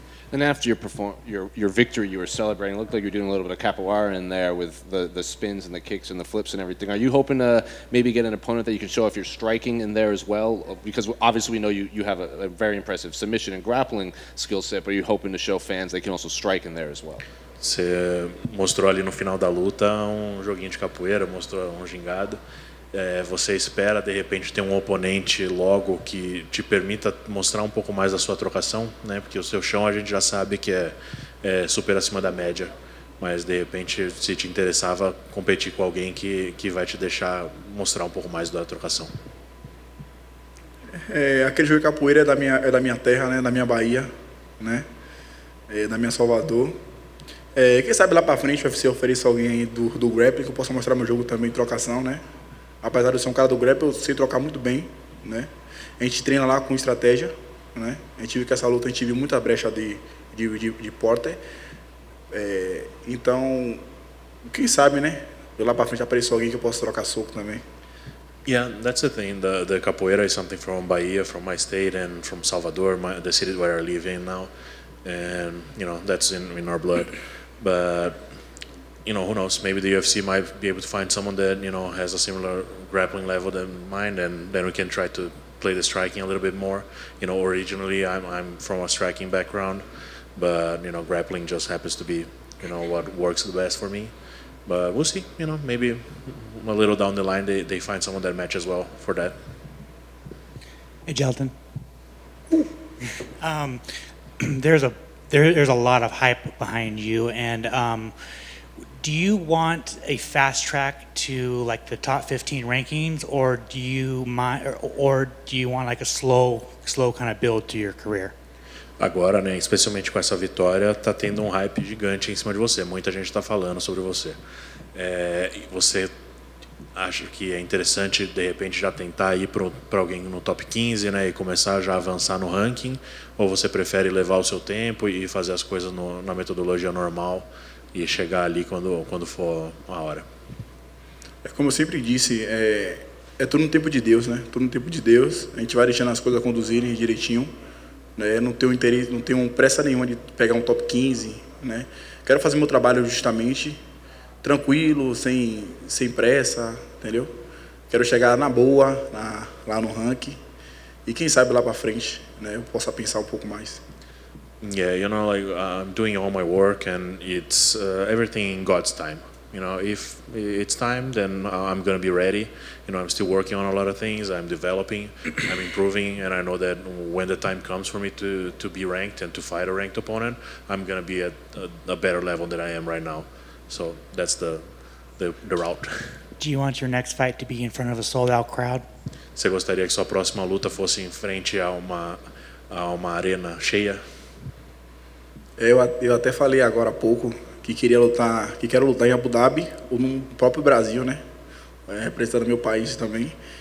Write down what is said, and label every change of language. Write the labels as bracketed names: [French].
[English] And after your victory, you were celebrating. It looked like you were doing a little bit of capoeira in there with the spins and the kicks and the flips and everything. Are you hoping to maybe get an opponent that you can show if you're striking in there as well? Because obviously we know you have a very impressive submission and grappling skill set, but are you hoping to show fans they can also strike in there as well? [Portuguese] Você mostrou ali no final da luta joguinho de capoeira, mostrou gingado. Você espera de repente ter um oponente logo que te permita mostrar um pouco mais da sua trocação, né? Porque o seu chão a gente já sabe que é super acima da média, mas de repente se te interessava competir com alguém que vai te deixar mostrar um pouco mais da trocação. Aquele jogo de capoeira é da minha terra, né? Da minha Bahia, né? Da minha Salvador. Quem sabe lá para frente o UFC ofereça alguém aí do grappling que eu possa mostrar meu jogo também em trocação, né? Apesar de eu ser um cara do grappling, eu sei trocar muito bem, né? A gente treina lá com estratégia, né? A gente viu que essa luta a gente viu muita brecha de porta. Então, quem sabe, né? Eu lá para frente apareça alguém que eu possa trocar soco também. [English] Yeah, that's the thing. The capoeira is something from Bahia, from my state, and from Salvador, the city where I live in now, and you know that's in our blood. But you know, who knows? Maybe the UFC might be able to find someone that you know has a similar grappling level than mine, and then we can try to play the striking a little bit more. You know, originally I'm from a striking background, but you know, grappling just happens to be you know what works the best for me. But we'll see. You know, maybe a little down the line they find someone that matches well for that. Hey, Jailton. There's a lot of hype behind you, and do you want a fast track to like the top 15 rankings, or do you want like a slow kind of build to your career? [Portuguese] Agora, né, especialmente com essa vitória, tá tendo um hype gigante em cima de você. Muita gente está falando sobre você. Você acha que é interessante de repente já tentar ir para alguém no top 15, né, e começar já a avançar no ranking, ou você prefere levar o seu tempo e fazer as coisas na metodologia normal e chegar ali quando for a hora? É como eu sempre disse, é tudo no tempo de Deus, né? Tudo no tempo de Deus. A gente vai deixando as coisas conduzirem direitinho, né? Não tenho interesse, não tenho pressa nenhuma de pegar um top 15, né? Quero fazer meu trabalho justamente tranquilo, sem pressa, entendeu? Quero chegar na boa, lá no ranking, e quem sabe lá para frente, né, eu possa pensar um pouco mais. [English] Yeah, you know, like I'm doing all my work, and it's everything in God's time. You know, if it's time, then I'm gonna be ready. You know, I'm still working on a lot of things. I'm developing, I'm improving, and I know that when the time comes for me to be ranked and to fight a ranked opponent, I'm gonna be at a better level than I am right now. So that's the route. Do you want your next fight to be in front of a sold-out crowd? [Portuguese] Você gostaria que sua próxima luta fosse em frente a uma arena cheia? Eu até falei agora há pouco que quero lutar em Abu Dhabi ou no próprio Brasil, né? Representando meu país também.